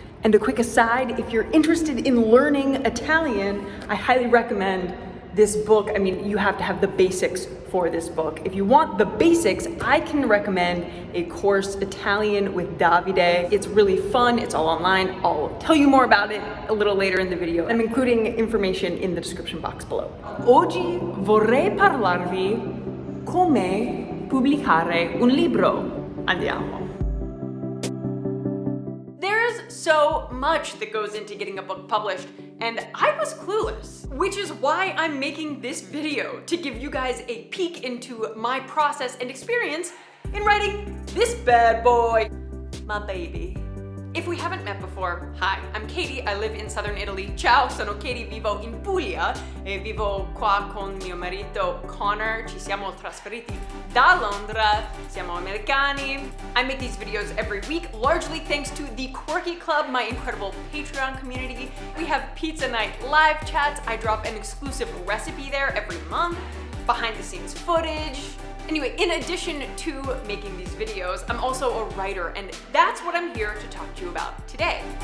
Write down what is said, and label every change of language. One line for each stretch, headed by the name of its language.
English: And a quick aside, if you're interested in learning Italian, I highly recommend this book. I mean, you have to have the basics for this book. If you want the basics, I can recommend a course, Italian with Davide. It's really fun, it's all online. I'll tell you more about it a little later in the video. I'm including information in the description box below.
Italian: Oggi vorrei parlarvi come pubblicare un libro. Andiamo.
English: There's so much that goes into getting a book published, and I was clueless, which is why I'm making this video, to give you guys a peek into my process and experience in writing this bad boy, my baby. If we haven't met before, hi, I'm Katie, I live in southern Italy.
Italian: Ciao, sono Katie, vivo in Puglia e vivo qua con mio marito Connor. Ci siamo trasferiti da Londra, siamo americani.
English: I make these videos every week, largely thanks to the Quirky Club, my incredible Patreon community. We have pizza night live chats. I drop an exclusive recipe there every month, behind the scenes footage. Anyway, in addition to making these videos, I'm also a writer, and that's what I'm here to talk to you about today.